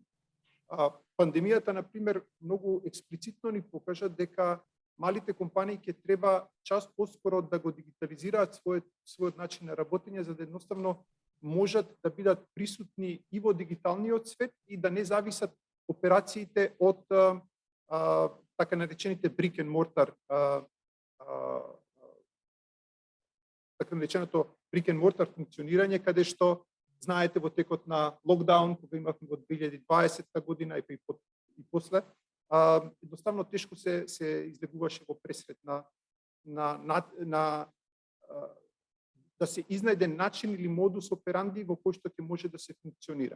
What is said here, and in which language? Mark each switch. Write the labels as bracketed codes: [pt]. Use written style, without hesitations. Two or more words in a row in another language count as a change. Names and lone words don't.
[mk] Пандемијата, например, многу експлицитно ни покажа дека малите компании ќе треба час поскоро да го дигитализираат својот начин на работење, за да едноставно можат да бидат присутни и во дигиталниот свет и да не зависат операциите од така наречените [en] brick and mortar, [mk] така нареченото [en] brick and mortar [mk] функционирање, каде што знаете во текот на локдаун, кога имавме во 2020 година и после, едноставно тешко се излегуваше во пресрет да се изнајде начин или [la] modus operandi [mk] во кој што ќе може да се функционира.